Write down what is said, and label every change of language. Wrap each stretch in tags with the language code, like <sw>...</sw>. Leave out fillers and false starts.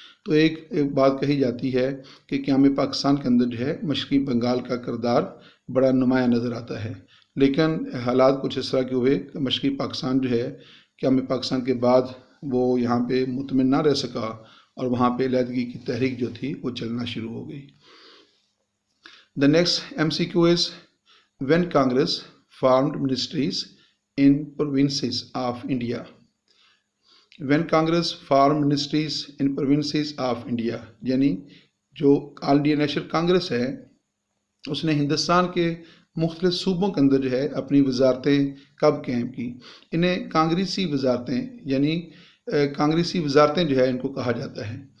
<ur>تو ایک بات کہی جاتی ہے کہ قیام پاکستان کے اندر جو ہے مشرقی بنگال کا کردار بڑا نمایاں نظر آتا ہے، لیکن حالات کچھ اس طرح کے ہوئے کہ مشرقی پاکستان جو ہے قیام پاکستان کے بعد وہ یہاں پہ مطمئن نہ رہ سکا اور وہاں پہ علیحدگی کی تحریک جو تھی وہ چلنا شروع ہو گئی.</ur> <en>The next MCQ is when Congress formed ministries in provinces of India. When Congress formed ministries in provinces of India</en> <ur>یعنی جو آل انڈیا نیشنل کانگریس ہے اس نے ہندوستان کے مختلف صوبوں کے اندر جو ہے اپنی وزارتیں کب قائم کی. انہیں کانگریسی وزارتیں یعنی کانگریسی وزارتیں جو ہے ان کو کہا جاتا ہے.</ur>